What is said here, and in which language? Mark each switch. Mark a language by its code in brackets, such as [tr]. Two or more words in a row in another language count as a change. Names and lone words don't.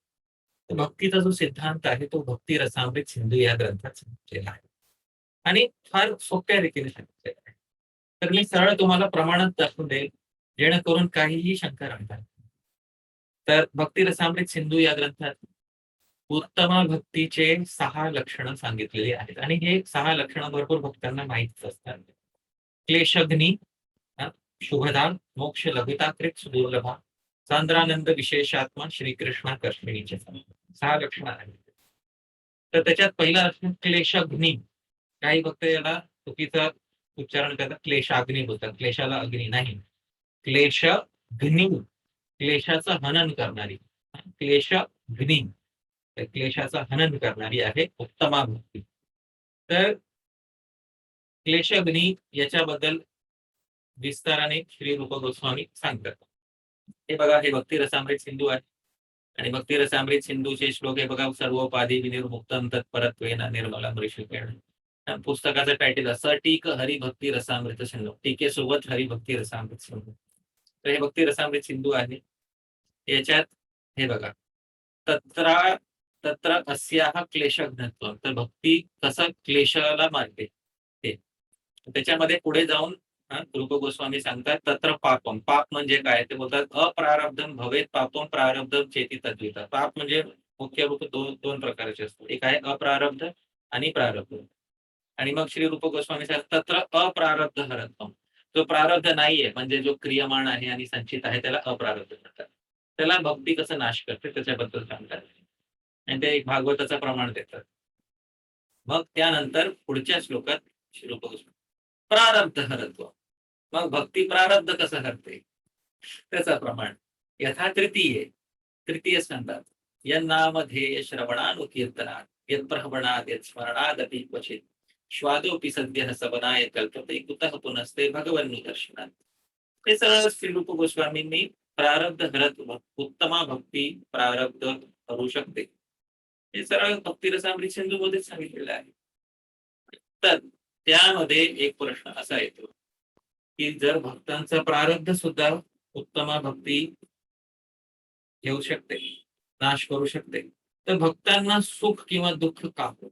[mr] तर भक्तीचा जो सिद्धांत आहे तो भक्ती रसामृत सिंधू या ग्रंथात सांगितलेला आहे आणि फार सोप्या रीतीने सांगितलेला आहे. तर मी सरळ तुम्हाला प्रमाणात दाखवून देईल, जेणेकरून काहीही शंका राहणार. तर भक्ती रसामृत सिंधू या ग्रंथात उत्तम भक्तीचे 6 लक्षणं सांगितलेली आहेत आणि हे 6 लक्षणं भरपूर भक्तांना माहीतच असतात. [sa] क्लेशग्नी, शुभदा, मोक्ष लघुताकृत सुदुर्लभा, सांद्रानंद विशेषात्मा श्रीकृष्णाकर्षणीचे [mr] 6 लक्षणं आहेत. तर त्याच्यात पहिलं लक्षण क्लेशग्नी. काही भक्त याला चुकीचं उच्चारण करतात, क्लेशाग्नी बोलतात. क्लेशाला अग्नी नाही, क्लेशग्नी, क्लेशाचं हनन करणारी. क्लेशग्नी, तर क्लेशाचं हनन करणारी आहे उत्तमा भक्ती. तर क्लेशग्नी याच्याबद्दल विस्ताराने श्री रूप गोस्वामी सांगतात. हे बघा, हे भक्ती रसामृत सिंधू आहे आणि भक्ती रसामृत सिंधूचे श्लोक हे बघा, [sa] सर्वोपाधी विनिर्मुक्तम तत्परत्वेन निर्मलम ऋषिकेण. [mr] पुस्तकाचं टायटल असं, टीक हरिभक्ती रसामृत सिंधू, टीकेसोबत हरिभक्ती रसामृत सिंधू. तर हे भक्ती रसामृत सिंधू आहे. याच्यात हे बघा, [sa] तत्रा तत्र अस्याह क्लेशघ्नत्व, [mr] तर भक्ती कसं क्लेशाला मारते ते. त्याच्यामध्ये पुढे जाऊन रूप गोस्वामी सांगतात, [sa] तत्र पापम, [mr] पाप म्हणजे काय ते बोलतात, [sa] अप्रारब्धम भवेत पापम प्रारब्धम चेती तद्विता. [mr] पाप म्हणजे मुख्य रूप दोन प्रकारचे असतात, एक आहे अप्रारब्ध आणि प्रारब्ध. आणि मग श्री रूप गोस्वामी सांगतात, [sa] तत्र अप्रारब्ध हरत्वम, [mr] जो प्रारब्ध नाहीये म्हणजे जो क्रियमाण आहे आणि संचित आहे त्याला अप्रारब्ध म्हणतात. त्याला भक्ती कसं नाश करते त्याच्याबद्दल सांगतात आणि ते एक भागवताचं प्रमाण देतात. मग त्यानंतर पुढच्या श्लोकात श्री रूप गोस्वामी प्रारब्ध हरत्व, मग भक्ती प्रारब्ध कसं हरते त्याचं प्रमाण. [sa] यथा तृतीय स्कंदात यन्नामधेय श्रवणानुकीर्तनात यत्प्रहवणात यत्स्मरणादपि क्वचित श्वादोपि सद्यः सबनाय कल्पते कुतः पुनस्ते भगवन्निदर्शनात. [mr] हे सगळं श्रीरूप गोस्वामींनी प्रारब्ध हरत उत्तमा भक्ती प्रारब्ध करू शकते हे सरळ भक्ती रसामृत सिंधू मध्येच सांगितलेलं आहे. तर त्यामध्ये एक प्रश्न असा येतो की जर भक्तांचा प्रारब्ध सुद्धा उत्तमा भक्ती घेऊ शकते, नाश करू शकते, तर भक्तांना सुख किंवा दुःख का होत?